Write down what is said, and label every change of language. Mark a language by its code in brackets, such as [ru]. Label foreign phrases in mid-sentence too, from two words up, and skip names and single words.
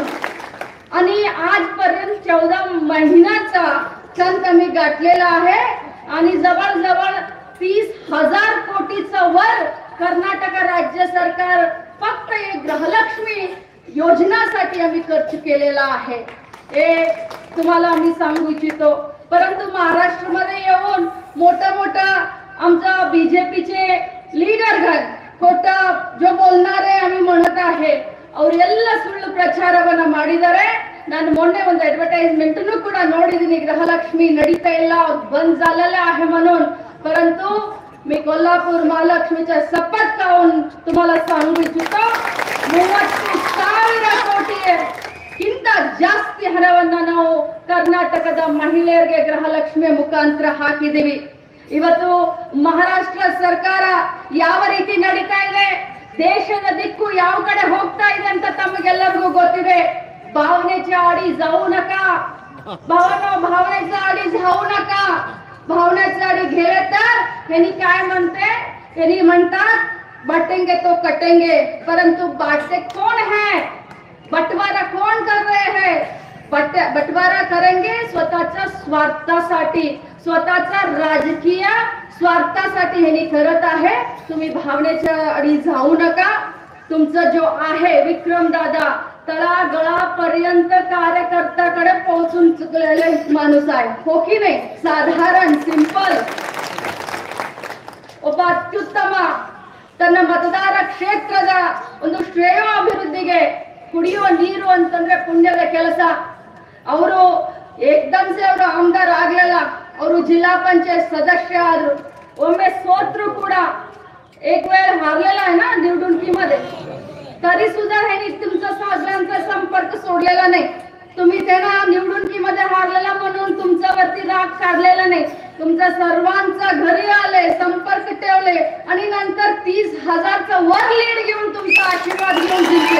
[mr] आणि आजपर्यंत 14 महिन्याचा संत आम्ही गाठलेला आहे आणि जवळजवळ 30,000 कोटीचा वर कर्नाटक राज्य सरकार फक्त एक गृहलक्ष्मी योजनासाठी आम्ही खर्च केलेला आहे, हे तुम्हाला मी सांगू इच्छितो। परंतु महाराष्ट्रामध्ये येऊन मोठा आमचा बीजेपीचे ಲೀಡರ್ಗಳು खोटा जो बोलणारे आम्ही म्हणत आहे, [kn] ಅವರೆಲ್ಲ ಸುಳ್ಳು ಪ್ರಚಾರವನ್ನ ಮಾಡಿದ್ದಾರೆ। ನಾನು ಮೊನ್ನೆ ಒಂದು ಅಡ್ವರ್ಟೈಸ್ಮೆಂಟ್ ಕೂಡ ನೋಡಿದ್ದೀನಿ, ಗೃಹಲಕ್ಷ್ಮಿ ನಡೀತಾ ಇಲ್ಲ, ಬಂದ್ [mr] झालेला आहे म्हणून। परंतु मी कोल्हापूर महालक्ष्मीच्या शपथ खाऊन तुम्हाला सांगू इच्छितो, [kn] 30,000 ಕೋಟಿಗಿಂತ ಜಾಸ್ತಿ ಹಣವನ್ನ ನಾವು ಕರ್ನಾಟಕದ ಮಹಿಳೆಯರಿಗೆ ಗೃಹಲಕ್ಷ್ಮಿ ಮುಖಾಂತರ ಹಾಕಿದ್ದೀವಿ। ಇವತ್ತು ಮಹಾರಾಷ್ಟ್ರ ಸರ್ಕಾರ ಯಾವ ರೀತಿ ನಡೀತಾ ಇದೆ, ದೇಶದ ದಿಕ್ಕು ಯಾವ ಕಡೆ ಹೋಗ್ತಾ ಇದೆ ಅಂತ ತಮಗೆಲ್ಲರಿಗೂ ಗೊತ್ತಿದೆ. [mr] भावनेच्या आडी जाऊ नका, भावनेच्या आडी जाऊ नका. भावनेच्या आडी गेले तर यांनी काय म्हणते, यांनी म्हणतात [hi] बांटेंगे तो कटेंगे, [mr] परंतु [hi] बांटते कौन है, बंटवारा कौन कर रहे हैं. बंटवारा करेंगे [mr] स्वतःच्या स्वार्थासाठी, स्वतःच्या राजकीय स्वार्थासाठी हे करत आहे. तुम्ही भावनेच्या आडी जाऊ नका. तुमचं जो आहे विक्रम दादा तळागळापर्यंत कार्यकर्त्याकडे पोहोचून चुकलेले माणूस आहे, हो की नाही. साधारण सिंपल [kn] ಒಬ್ಬ ಅತ್ಯುತ್ತಮ ತನ್ನ ಮತದಾರ ಕ್ಷೇತ್ರದ ಒಂದು ಶ್ರೇಯ ಅಭಿವೃದ್ಧಿಗೆ ಕುಡಿಯುವ ನೀರು ಅಂತಂದ್ರೆ ಪುಣ್ಯದ ಕೆಲಸ. ಅವರು ಏಕದಮ್ಸೆ ಅವರು ಆಮದಾರ್ ಆಗ್ಲಿಲ್ಲ, ಅವರು ಜಿಲ್ಲಾ ಪಂಚಾಯತ್ सदस्य आದ್ರು. ಒಮ್ಮೆ ಸೋತ್ರು ಕೂಡ, [mr] एक वेळ हारलेला आहे ना निवडणुकीमध्ये, तरी सुद्धा ह्यांनी तुमचा सगळ्यांचा संपर्क सोडलेला नाही. तुम्ही त्यांना निवडणुकीमध्ये हारलेला म्हणून तुमच्यावरती राग काढलेला नाही. तुमच्या सर्वांचा घरी आले, संपर्क ठेवले आणि नंतर 30,000चा वर लीड घेऊन तुमचा आशीर्वाद घेऊन जिंकले.